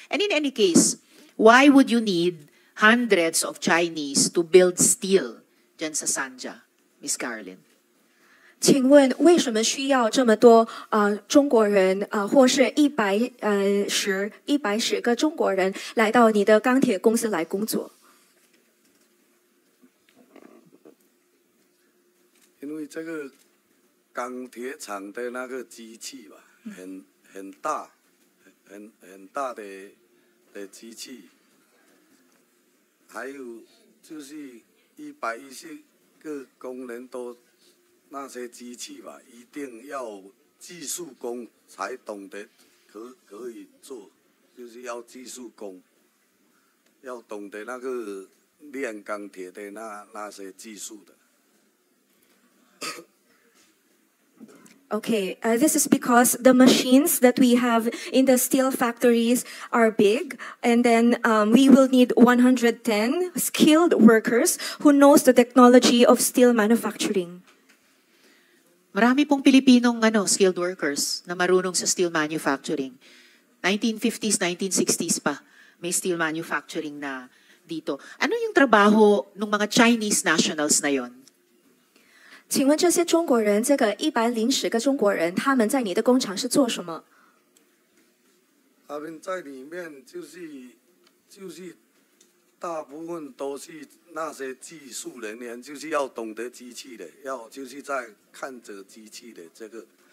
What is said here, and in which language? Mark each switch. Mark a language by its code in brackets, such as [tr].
[en] And in any case, why would you need hundreds of Chinese to build steel dyan sa Sanja, Miss Carolyn? [zh] 请问为什么需要这么多中国人或是110个中国人来到你的钢铁公司来工作？因为这个钢铁厂的那个机器吧，很大，很大的机器，还有就是110个工人都。那些机器吧，一定要技术工才懂得可以做，就是要技术工，要懂得那个炼钢铁的那些技术的。 [en] Okay, this is because the machines that we have in the steel factories are big, and then we will need 110 skilled workers who knows the technology of steel manufacturing. [tl] Marami pong Pilipinong skilled workers na marunong sa steel manufacturing. 1950s, 1960s pa, may steel manufacturing na dito. Ano yung trabaho ng mga Chinese nationals na yon? [zh] 请问这些中国人，这个110个中国人，他们在你的工厂是做什么？他们在里面就是大部分都是那些技术人员，就是要懂得机器的，就是在看着机器的这个。